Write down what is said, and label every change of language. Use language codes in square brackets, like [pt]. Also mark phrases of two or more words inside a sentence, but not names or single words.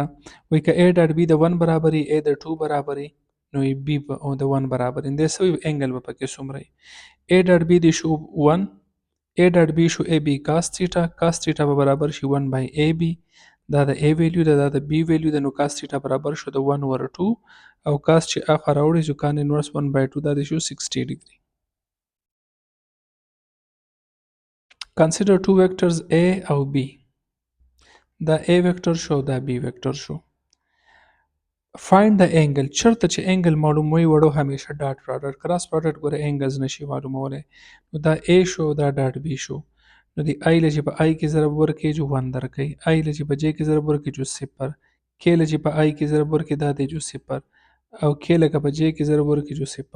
[ps] وایي که [en] A dot B [ps] د 1 برابر وي A د 2 برابر وي نو B او د 1 برابر وي. دې څه وي انګل به پکې څومره وي. [en] A dot B [ps] دی شو 1. [en] A dot B [ps] شو [en] AB cos theta. cos theta [ps] به برابر شي [en] 1 by AB. [ps] دا د [en] A value [ps] ده دا د [en] B value [ps] ده. نو [en] cos theta [ps] برابر شو د [en] 1 over 2 [ps] او کاس چې اخوا راوړي شو [en] cos inverse 1 by 2 [ps] دا دی شو 60 ډیګري. [en] Consider two vectors A او B. [ps] دا A ویکټر شو دا B ویکټر شو. [en] Find the angle. [ps] چرته چې انګل معلوموي وړو همیشه [en] dot product cross product [ps] ګوره انګلز نشي معلومولی. نو دا A شو دا [en] dot B [ps] شو. نو د I له چې په I کې ضرب ورکړي جو 1 درکوي. I له چې په J کې ضرب ورکړي جو 0. K له چې په I کې ضرب ورکړي دا دی جو 0 او K لکه په J کې ضرب ورکړي جو 0.